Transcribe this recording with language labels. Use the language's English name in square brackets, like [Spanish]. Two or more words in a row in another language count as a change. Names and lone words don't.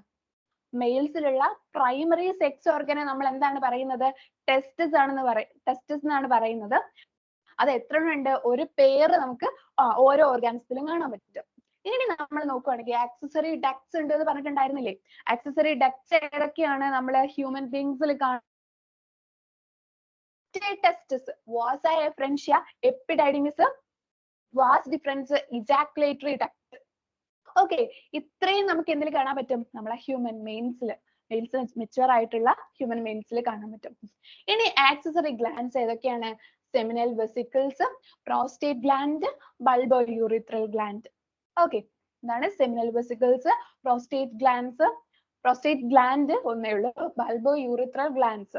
[Malayalam] മെയിൽസിലുള്ള [English] primary sex organ [Malayalam] നമ്മൾ എന്താണ് പറയുന്നത്? ടെസ്റ്റസ് എന്നാണ് പറയുന്നത്. അത് എത്ര ഉണ്ട്? ഒരു പേര് നമുക്ക് ഓരോ ഓർഗാൻസിലും കാണാൻ പറ്റും. ഇനി നമ്മൾ നോക്കുകയാണെങ്കിൽ [English] accessory ducts [Malayalam] ഉണ്ട് എന്ന് പറഞ്ഞിട്ടുണ്ടായിരുന്നില്ലേ? [English] accessory ducts [Malayalam] ഏതൊക്കെയാണ് നമ്മൾ [English] human beings [Malayalam] കാണുന്നത്? [English] testis, vasa efferentia, epididymis, vas deferens, ejaculatory duct. [Malayalam] Okay, ഇത്രയും നമുക്ക് എന്തിൽ കാണാൻ പറ്റും? നമ്മളെ [English] human males [Malayalam] മെച്ചുവർ ആയിട്ടുള്ള [English] human males [Malayalam] കാണാൻ പറ്റും. ഇനി [English] accessory glands [Malayalam] ഏതൊക്കെയാണ്? [English] seminal vesicles, prostate gland, bulbo urethral gland. okay, എന്താണ് seminal vesicles, prostate gland [Malayalam] ഒന്നേ ഉള്ളൂ, [English] bulbo urethral glands.